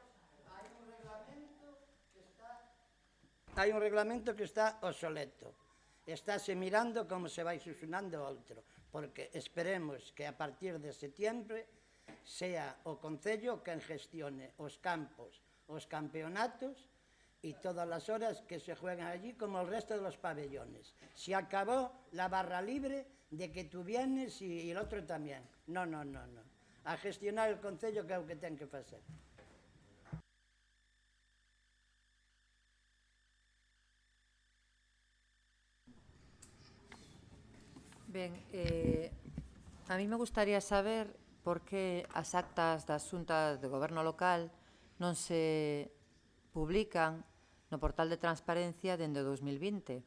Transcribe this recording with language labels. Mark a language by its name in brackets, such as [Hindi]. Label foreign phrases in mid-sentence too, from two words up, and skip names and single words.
[Galician] Hai un reglamento que está obsoleto. Estáse mirando como se vai susunando outro, porque esperemos que a partir de setiembre sea o Concello quen gestione os campos, os campeonatos [Spanish] y todas las horas que se juegan allí como el resto de los pabellones. Se acabó la barra libre de que tú vienes y el otro también. [Galician] No. [Spanish] A gestionar el [Galician] Concello que é o que ten que facer. Ben, [Spanish] a mí me gustaría saber [Galician] por que as actas das xuntas de goberno local non se publican no portal de transparencia dende o 2020.